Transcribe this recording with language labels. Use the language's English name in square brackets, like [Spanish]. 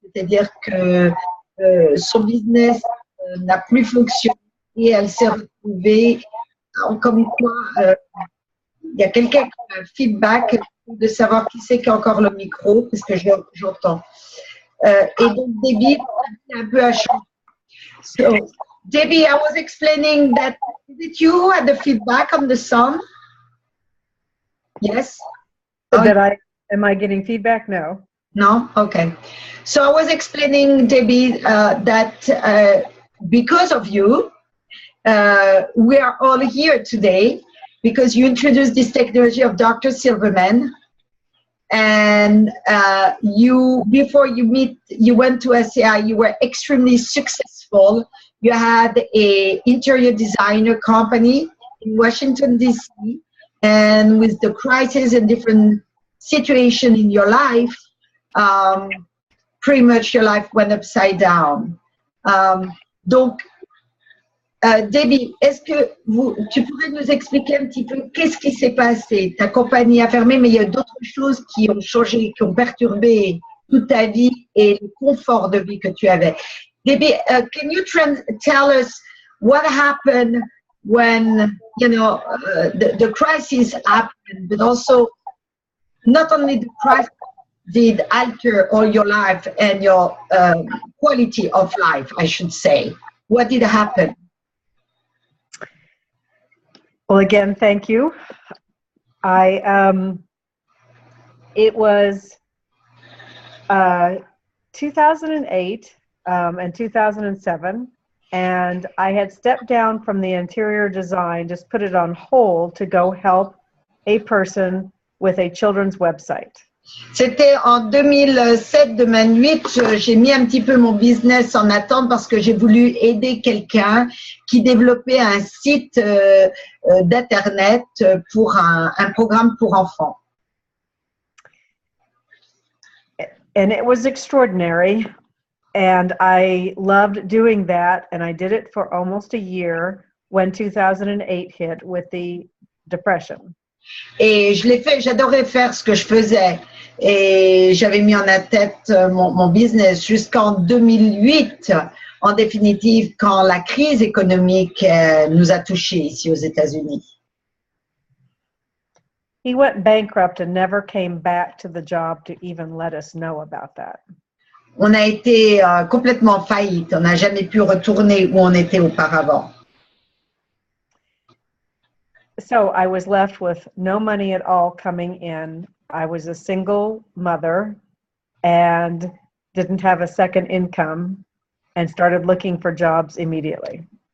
[French] C'est-à-dire que son business n'a plus fonctionné et elle s'est retrouvée comme quoi il y a quelqu'un qui a un feedback de savoir qui c'est qui a encore le micro parce que j'entends. Et donc Debbie un peu à changer. [English] So, Debbie, I was explaining that is it you who had the feedback on the song? Yes. Am I getting feedback? No. No? Okay. So I was explaining, Debbie, that because of you, we are all here today because you introduced this technology of Dr. Silverman. And before you went to ASEA, you were extremely successful. You had an interior designer company in Washington, D.C. And with the crisis and different situation in your life, pretty much your life went upside down. [French] Donc, Debbie, est-ce que tu pourrais nous expliquer un petit peu qu'est-ce qui s'est passé? Ta compagnie a fermé, mais il y a d'autres choses qui ont changé, qui ont perturbé toute ta vie et le confort de vie que tu avais. [English] Debbie, can you tell us what happened when, you know, the crisis happened, but also not only the crisis did alter all your life and your quality of life, I should say. What did happen? Well, again, thank you. It was 2008 and 2007, and I had stepped down from the interior design, just put it on hold to go help a person with a children's website. [French] C'était en 2007-2008, j'ai mis un petit peu mon business en attente parce que j'ai voulu aider quelqu'un qui développait un site d'internet pour un programme pour enfants. [English] And it was extraordinary, and I loved doing that, and I did it for almost a year when 2008 hit with the depression. [French] Et je l'ai fait, j'adorais faire ce que je faisais. Et j'avais mis en tête mon business jusqu'en 2008, en définitive, quand la crise économique nous a touchés ici aux États-Unis. [English] He went bankrupt and never came back to the job to even let us know about that. [French] On a été complètement faillite, on n'a jamais pu retourner où on était auparavant. [English] So I was left with no money at all coming in. I was a single mother and didn't have a second income and started looking for jobs immediately.